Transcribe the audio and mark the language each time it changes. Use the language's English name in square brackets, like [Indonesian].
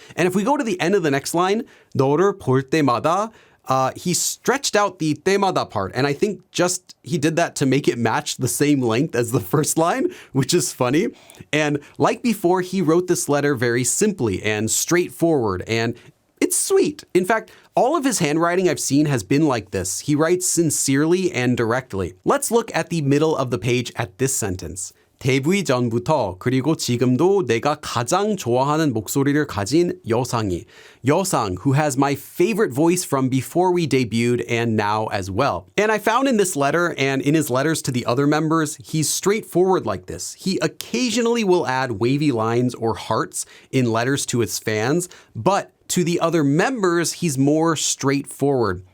[English] And if we go to the end of the next line, [Korean] 너를 볼 때마다, [English] he stretched out the 때마다 part, and I think just he did that to make it match the same length as the first line, which is funny. And like before, he wrote this letter very simply and straightforward, and it's sweet. In fact, all of his handwriting I've seen has been like this. He writes sincerely and directly. Let's look at the middle of the page at this sentence. [Korean] 데뷔 전부터 그리고 지금도 내가 가장 좋아하는 목소리를 가진 여상이. [English] 여상, who has my favorite voice from before we debuted and now as well. And I found in this letter and in his letters to the other members, he's straightforward like this. He occasionally will add wavy lines or hearts in letters to his fans, but to the other members, he's more straightforward.